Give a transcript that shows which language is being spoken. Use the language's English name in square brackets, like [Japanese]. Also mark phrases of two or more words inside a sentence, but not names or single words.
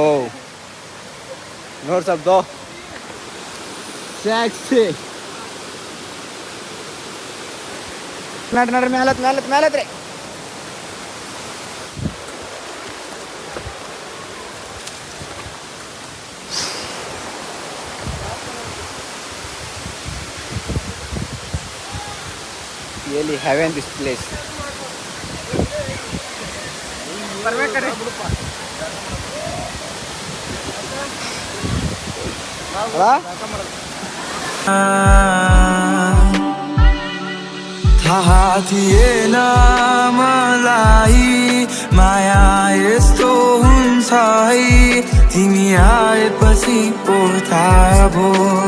[Kannada] ನೋಡಿ ಸ್ವಲ್ಪ ಟ್ಯಾಕ್ಸಿ ನೋಡ್ರಿ ಮೇಲತ್ರಿ [English] really heaven this place [Kannada] ಬರ್ಬೇಕಾರೆ [Nepali] थाहा थिएन मलाई माया यस्तो हुन्छ है तिमी आएपछि पो थाहा भयो